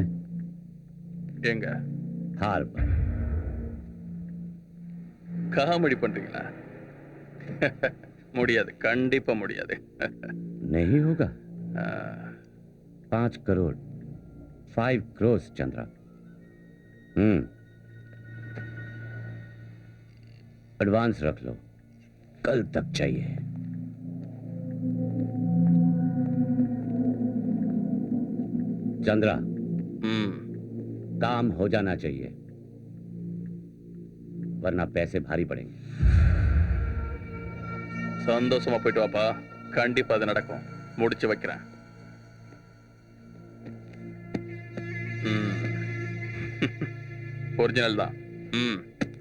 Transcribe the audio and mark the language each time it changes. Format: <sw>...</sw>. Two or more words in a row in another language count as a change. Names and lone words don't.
<ta>எங்க? हार्बर. காமெடி பண்றீங்களா? முடியாது, கண்டிப்பா முடியாது.</ta> <hi>नहीं होगा. 5 करोड़ 5 crores चंद्रा. एडवांस रख लो, कल तक चाहिए. चंद्रा, काम हो जाना चाहिए, वरना पैसे भारी पड़ेंगे.</hi> <ta>சந்தோஷமா போயிட்டு வாப்பா, கண்டிப்பா அது நடக்கும். முடிச்சு வைக்கிறேன். ஒரிஜினல் தான்.</ta>